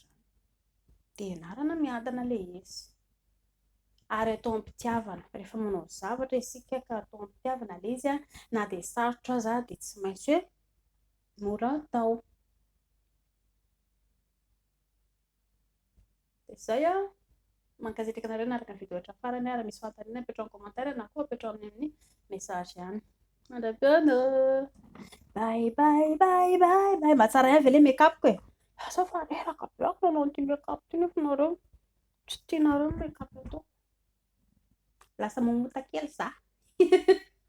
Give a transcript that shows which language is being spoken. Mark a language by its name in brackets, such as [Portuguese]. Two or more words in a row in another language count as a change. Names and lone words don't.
[Malagasy] Dia ianarana miadana ilay izy. Ary atao am-pitiavana, rehefa manao zavatra isika ka atao am-pitiavana ilay izy na dia sarotra aza dia tsy maintsy hoe mora atao. Dia izay mankasitraka anareo naraka ny vidéo hatrany farany. Raha misy fanontaniana apetrao amin'ny commentaire na koa apetrao amin'ny message ihany. Mandrapiana, [English] bye bye bye bye bye. [Malagasy] Mahatsara ihany ve ilay make-up e? Asa fa reraka be ako nanao an'ity make-up ity nefa nareo tsy tianareo make-up atao. Lasa mamota kely za.